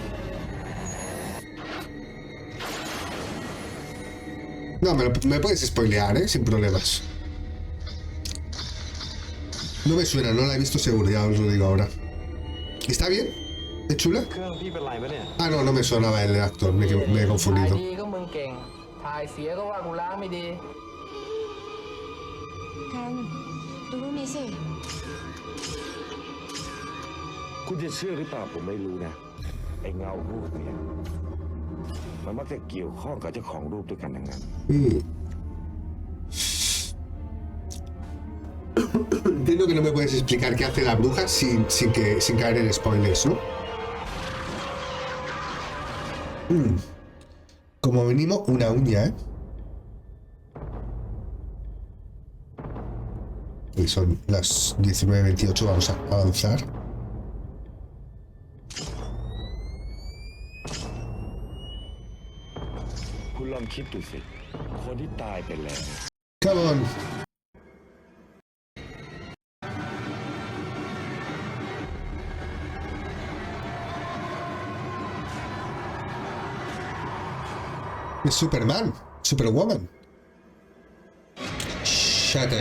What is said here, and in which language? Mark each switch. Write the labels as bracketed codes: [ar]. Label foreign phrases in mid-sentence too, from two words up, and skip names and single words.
[es] No, me puedes spoilear, sin problemas. No me suena, no la he visto seguro, ya os lo digo ahora. ¿Está bien? ¿Es chula? Ah, no me sonaba el actor, me he confundido. [th] ถ่ายเสียก็ว่ากูล้างไม่ดี กันดูรูปนี้สิ คุณจะเชื่อหรือเปล่าผมไม่รู้นะไอ้เงารูปเนี่ยมันมักจะเกี่ยวข้องกับเจ้าของรูปด้วยกันทั้งนั้น [es] Entiendo que no me puedes explicar qué hace la bruja sin caer en spoilers, ¿no? Como mínimo una uña, ¿eh? Y son las 19:28, vamos a avanzar. [en] Come on. [es] Es Superman, Superwoman. Shatter.